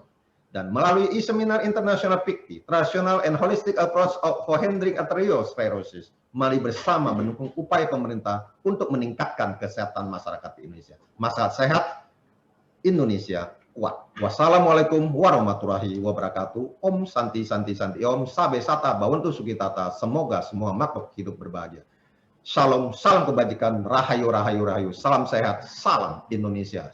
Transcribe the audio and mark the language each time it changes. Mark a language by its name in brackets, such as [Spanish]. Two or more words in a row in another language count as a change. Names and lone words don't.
[Indonesian] Dan melalui e-seminar internasional PICTI, [English] Traditional and Holistic Approach for Handling Arteriosclerosis, [Indonesian] mari bersama mendukung upaya pemerintah untuk meningkatkan kesehatan masyarakat di Indonesia. Masyarakat sehat, Indonesia kuat. [Arabic] Wassalamualaikum warahmatullahi wabarakatuh. [Sanskrit] Om Santi Santi Santi Om, Sabe Sata Bawantu Sukitata. [Indonesian] Semoga semua makhluk hidup berbahagia. Shalom, salam kebajikan, [Javanese] rahayu, rahayu, rahayu. [Indonesian] Salam sehat, salam Indonesia.